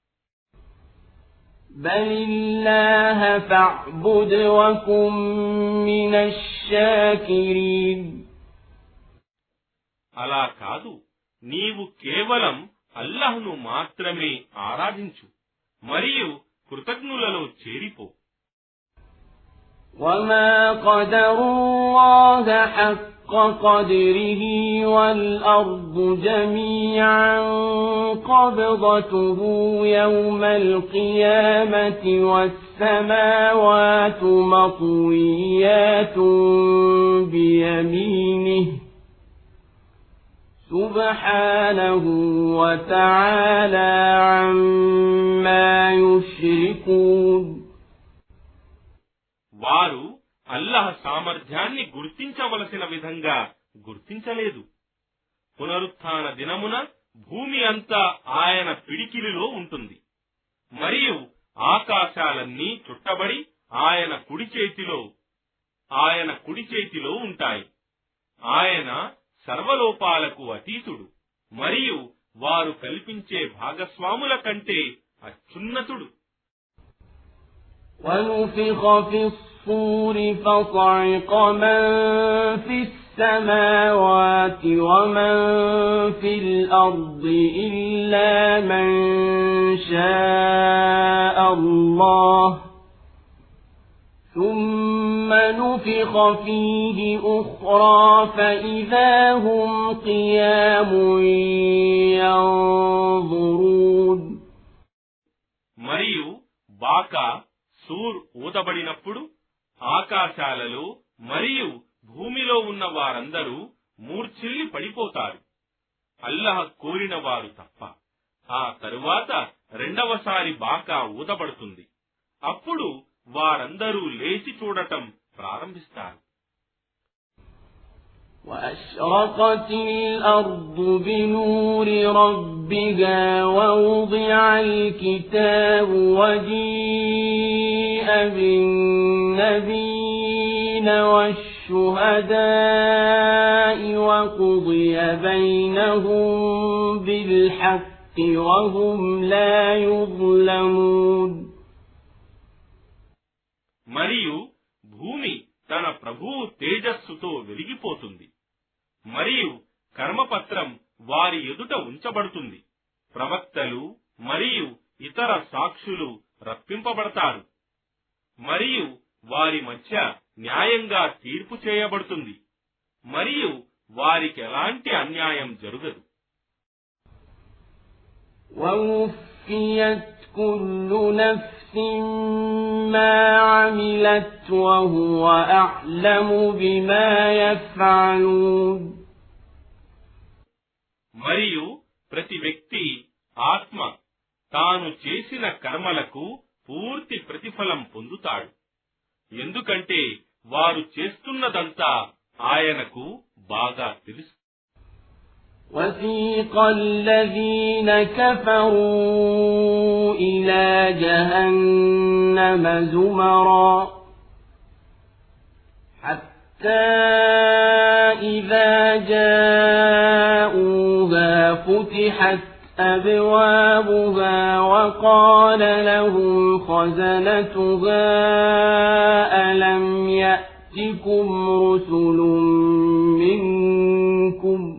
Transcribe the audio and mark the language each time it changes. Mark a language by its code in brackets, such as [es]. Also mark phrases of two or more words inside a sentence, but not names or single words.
[ar] بل الله فاعبد وكن من الشاكرين. [te] అలా కాదు, నీవు కేవలం అల్లాహ్ను మాత్రమే ఆరాధించు మరియు కృతజ్ఞులలో చేరిపో. [ar] وما قدروا اللَّهَ حَقَّ قَدْرِهِ وَالْأَرْضُ جَمِيعًا قَبْضَتُهُ يَوْمَ الْقِيَامَةِ وَالسَّمَاوَاتُ مَطْوِيَّاتٌ بِيَمِينِهِ سُبْحَانَهُ وَتَعَالَى عَمَّا يُشْرِكُونَ. [te] వారు అల్లాహ్ సామర్థ్యాన్ని గుర్తించవలసిన విధంగా గుర్తించలేదు. పునరుత్థాన దినమున భూమి అంతా ఆయన పిడికిలిలో ఉంటుంది. మరియు ఆకాశాలన్నీ చుట్టబడి ఆయన కుడి చేతిలో ఉంటాయి. ఆయన సర్వలోపాలకు అతీతుడు మరియు వారు కల్పించే భాగస్వాముల కంటే అత్యున్నతుడు. [ar] وَنُفِخَ فِي الصُّورِ فَصَعِقَ مَن فِي السَّمَاوَاتِ وَمَن فِي الْأَرْضِ إِلَّا مَن شَاءَ اللَّهُ ثُمَّ نُفِخَ فِيهِ أُخْرَى فَإِذَا هُمْ قِيَامٌ يَنظُرُونَ. [te] మరియు బాకా సూర్ ఊదబడినప్పుడు ఆకాశాలలో మరియు భూమిలో ఉన్న వారందరూ మూర్ఛిల్లి పడిపోతారు, అల్లాహ్ కోరిన వారు తప్ప. ఆ తరువాత రెండవసారి బాకా ఊదబడుతుంది. అప్పుడు వారందరూ లేచి చూడటం ప్రారంభిస్తారు. [ar] وَأَشْرَقَتِ الْأَرْضُ بِنُورِ رَبِّهَا وَوُضِعَ الْكِتَابُ وَجِيءَ بِالنَّبِيِّينَ وَالشُّهَدَاءِ وَقُضِيَ بَيْنَهُم بِالْحَقِّ وَهُمْ لَا يُظْلَمُونَ. [te] మరియు భూమి తన ప్రభువు తేజస్సుతో వెలిగిపోతుంది. మరియు కర్మపత్రం వారి ఎదుట ఉంచబడుతుంది. ప్రవక్తలు మరియు ఇతర సాక్షులు రప్పింపబడతారు. మరియు వారి మధ్య న్యాయంగా తీర్పు చేయబడుతుంది. మరియు వారికి ఎలాంటి అన్యాయం జరగదు. [ar] وَوُفِّيَتْ كُلُّ نَفْسٍ مَا عَمِلَتْ وَهُوَ أَعْلَمُ بِمَا يَفْعَلُونَ. [te] మరియు ప్రతి వ్యక్తి ఆత్మ తాను చేసిన కర్మలకు పూర్తి ప్రతిఫలం పొందుతాడు, ఎందుకంటే వారు చేస్తున్నదంతా ఆయనకు బాగా తెలుసు. [ar] وَسِيقَ الَّذِينَ كَفَرُوا إِلَى جَهَنَّمَ زُمَرًا حَتَّى إِذَا جَاءُوهَا فُتِحَتْ أَبْوَابُهَا وَقَالَ لَهُمْ خَزَنَتُهَا أَلَمْ يَأْتِكُمْ رُسُلٌ مِّنكُمْ